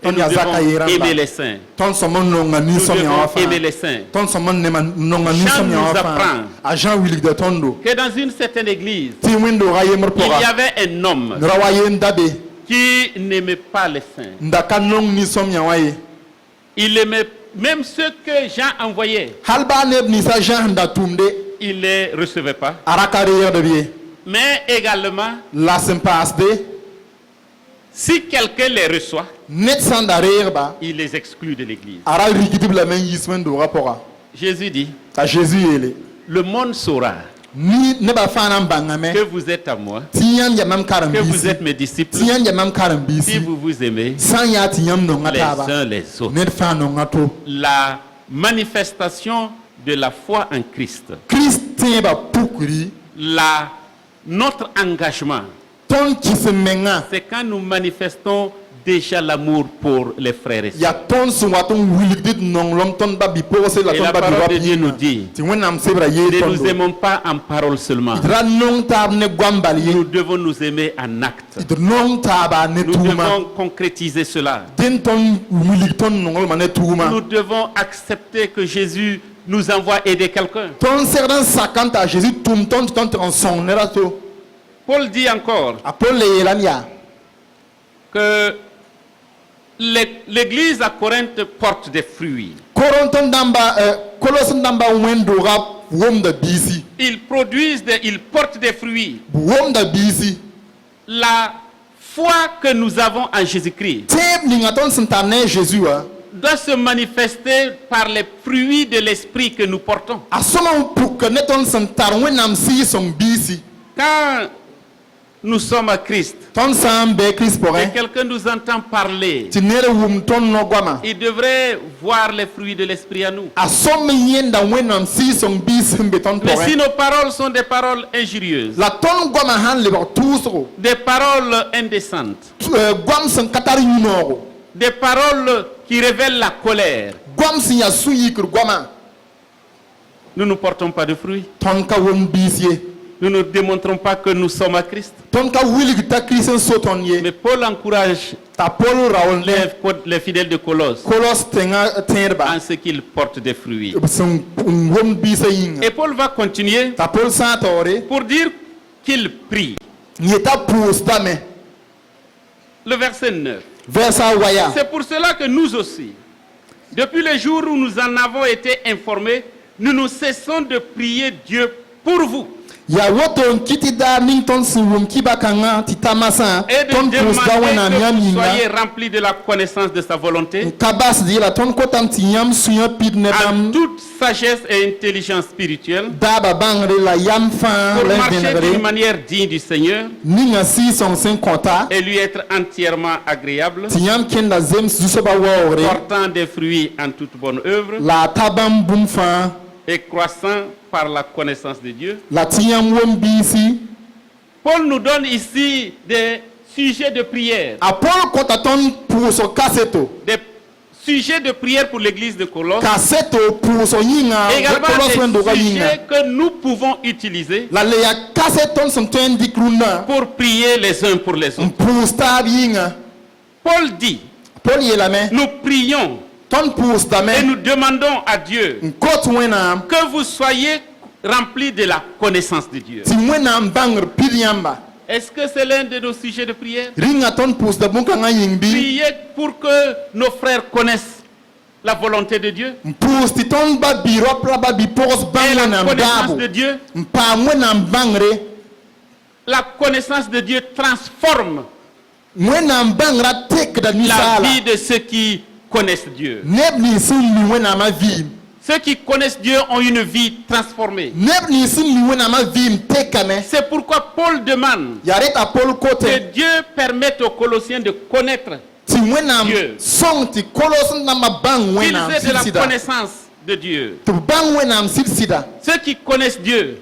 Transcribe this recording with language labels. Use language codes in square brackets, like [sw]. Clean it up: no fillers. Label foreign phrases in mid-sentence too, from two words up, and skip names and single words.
[mos] tõnd [fr] nous [mos] yaa zaka yee [fr] devons [mos] rãmba [fr] aimer les saints. [mos] tõnd sõm n nonga [fr] Nous [mos] nin-sõmyã wã [fr] devons aimer [mos] fãa [fr] les saints. [mos] tõnd sõm n nonga nin-sõmyã [fr] nous [mos] wã [fr] apprend [mos] fãa a Jean wilgda tõndo [fr] Que dans une certaine église, [mos] tɩ wẽn-doogã yembr [fr] il y [mos] pʋga [fr] avait un homme [mos] ra wa yen dabe [fr] qui n'aimait pas les saints. [mos] n da ka nong nin-sõmyã wã ye [fr] Il aimait même ceux que Jean envoyait. [mos] hal baa neb ninsã Jean sẽn da tʋʋmde [fr] Il ne les recevait pas. [mos] a ra ka reegd b ye [fr] Mais également, [mos] la sẽn paasde [fr] si quelqu'un les reçoit, [mos] ned sã n da reegba [fr] il les exclut de l'église. [mos] a ra rigdb lame n yiis wẽn-doogã pʋga [fr] Jésus dit, [mos] t'a Jésus yeele [fr] le monde saura [mos] nebã fãa na n bãngame [fr] que vous êtes à moi, [mos] tɩ yãmb ya mam [fr] que vous [mos] karen-biisi [fr] êtes mes disciples, [mos] tɩ yãmb ya mam [fr] si [mos] karen-biisi [fr] vous vous aimez [mos] sã n yaa tɩ yãmb nonga [fr] les [mos] taaba [fr] uns les autres. [mos] ned fãa nonga to [fr] La manifestation de la foi en Christ, [mos] kirist tẽebã pukri [fr] notre engagement, [mos] tõnd kɩsem menga [fr] c'est quand nous manifestons déjà l'amour pour les frères et sœurs. [mos] yaa tõnd sẽn wat n wilgd d nonglem tõnd ba-bi-pʋgse la [fr] Et [mos] tõnd [fr] la parole [mos] ba-bi-rap [fr] de Dieu nous [mos] yĩnga [fr] dit, [mos] tɩ wẽnnaam sebra yeel [fr] ne nous [mos] tõndo [fr] aimons pas en parole seulement. [mos] d ra nong taab ne goam bal ye [fr] Nous devons nous aimer en acte. [mos] d nong taaba ne [fr] Nous [mos] tʋʋma [fr] devons concrétiser cela. [mos] dẽn tõnd wilg tõnd nonglmã ne tʋʋma [fr] Nous devons accepter que Jésus nous envoie aider quelqu'un. [mos] tõnd segd n sakã t'a Jésus tʋm tõnd tɩ tõnd tɩg n sõng neda to [fr] Paul dit encore [mos] a Paul le yeelame yaa [fr] que l'église à Corinthe porte des fruits. [mos] koros n dãmba wẽn-doogã wʋmda biisi [fr] Ils portent des fruits. [mos] b wʋmda biisi [fr] La foi que nous avons en Jésus-Christ [mos] tẽeb ninga tõnd sẽn tar ne a Jésus wã [fr] doit se manifester par les fruits de l'esprit que nous portons. [mos] a sõma n puk ne tõnd sẽn tar wẽnnaam sɩɩs-sõng biisi [fr] Quand nous sommes à Christ [mos] tõnd sã n bɩ Kirist [fr] et [mos] pʋgẽ [fr] quelqu'un nous entend parler, [mos] tɩ ned wʋm tõnd no-goamã [fr] il devrait voir les fruits de l'esprit à nous. [mos] a sõm n yẽnda wẽnnaam sɩɩs-sõng biis sẽn be tõnd [fr] Mais si [mos] pʋgẽ [fr] nos paroles sont des paroles injurieuses, [mos] la tõnd goamã sãn lebg tʋʋsgo [fr] des paroles indécentes, [mos] goam sẽn ka tar yũ-noogo [fr] des paroles qui révèlent la colère, [mos] goam sẽn yaa sũ-yikr goamã [fr] nous ne portons pas de fruits. [mos] tõnd ka wʋmd biis ye [fr] Nous ne démontrons pas que nous sommes à Christ. [mos] tõnd ka wilg t'a Kirist n so tõnd ye [fr] Mais Paul encourage [mos] t'a Paul raool ne [fr] les fidèles de Colosse [mos] kolos tẽngã tẽedba [fr] en ce qu'ils portent des fruits. [mos] b sẽn n wʋmd biisã yĩnga [fr] Et Paul va continuer [mos] t'a Paul sã n taoore [fr] pour dire qu'il prie. [mos] n yeta pʋʋsdame [fr] Le verset 9. [mos] versa wa yaa [fr] C'est pour cela que nous aussi, depuis le jour où nous en avons été informés, nous ne cessons de prier Dieu pour vous [mos] yaa woto n kɩ tɩ daar ning tõnd sẽn wʋm kiba-kãngã tɩ ta masã [fr] et de [mos] tõnd pʋʋsda wẽnnaam [fr] demander [mos] yãmb [fr] que vous [mos] yĩnga [fr] soyez remplis de la connaissance de sa volonté, [mos] n ka basd yeela tõnd kotame tɩ yãmb sũ-yã pid ne [fr] en [mos] bãmb [fr] toute sagesse et intelligence spirituelle, [mos] daaba bãngre la yam fãa [fr] pour la marcher d'une [mos] vẽnegre [fr] manière digne du Seigneur [mos] ninga sɩɩ-sõng sẽn kõta [fr] et lui être entièrement agréable, [mos] tɩ yãmb kẽnda zems zu-soabã waoogre [fr] portant des fruits en toute bonne œuvre [mos] la a ta bãmb bũmb fãa [fr] et croissant par la connaissance de Dieu. [mos] la tɩ yãmb wʋm biisi [fr] Paul nous donne ici des sujets de prière, [mos] a Paul kõta tõnd pʋʋsg kaseto [fr] des sujets de prière pour l'église de Colosse, [mos] kaseto pʋʋsg yĩnga [fr] également [mos] kolos wẽn-doogã [fr] des [mos] yĩnga [fr] sujets que nous pouvons utiliser [mos] la le yaa kaset tõnd sẽn tõe n dɩk rũndã [fr] pour prier les uns pour les [mos] n [fr] autres. [mos] pʋʋs taab yĩnga [fr] Paul dit, [mos] Paul yeelame [fr] nous prions [mos] tõnd [fr] et [mos] pʋʋsdame [fr] nous demandons à Dieu [mos] n kot wẽnnaam [fr] que vous soyez remplis de la connaissance de Dieu. [mos] tɩ wẽnnaam bãngr pid yãmba [fr] Est-ce que c'est l'un de nos sujets de prière? [mos] rĩnga tõnd pʋʋsda bõn-kãngã yĩng bɩ [fr] Prier pour que nos frères connaissent la volonté de Dieu [mos] n pʋʋs tɩ tõnd ba bi-raop la ba bi-pʋgs [fr] et [mos] bãng la wẽnnaam [fr] connaissance [mos] daabo [fr] de Dieu. [mos] n paam wẽnnaam bãngre [fr] La connaissance de Dieu transforme [mos] wẽnnaam bãngrã tekda [fr] la [mos] ninsaala [fr] vie de ceux qui connaissent Dieu. [mos] neb nins sẽn mi wẽnnaamã vɩɩm [fr] Ceux qui connaissent Dieu ont une vie transformée. [mos] neb nins sẽn mi wẽnnaamã vɩɩm tekame [fr] C'est pourquoi Paul demande [mos] yaa reta Paul kote [fr] que Dieu permette aux Colossiens de connaître [mos] tɩ wẽnnaam [fr] Dieu. [mos] sõng tɩ kolos n dãmbã bãng [fr] qu'ils [mos] wẽnnaam [fr] aient de la [mos] sɩd-sɩda [fr] connaissance de Dieu. [mos] tɩ b bãng wẽnnaam sɩd-sɩda [fr] Ceux qui connaissent Dieu